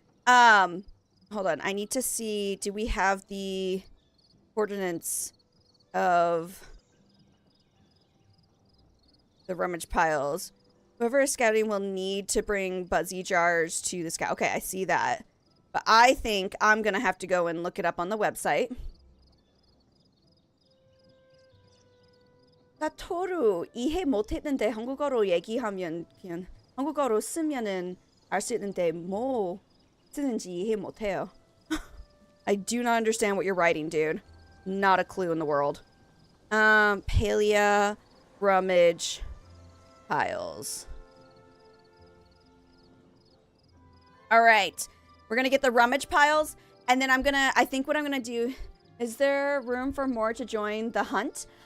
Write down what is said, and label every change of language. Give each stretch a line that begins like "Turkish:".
English: Hold on. I need to see, do we have the coordinates of the rummage piles? Whoever is scouting will need to bring buzzy jars to the scout. Okay, I see that. But I think I'm going to have to go and look it up on the website.
Korean: 나 토루 이해 못했는데 한국어로 얘기하면 그냥 한국어로 쓰면은 알 수 있는데 뭐 쓰는지 이해 못해요.
English: I do not understand what you're writing, dude. Not a clue in the world. Palia, Rummage Piles. All right. We're going to get the Rummage Piles. And then I think what I'm going to do, is there room for more to join the hunt?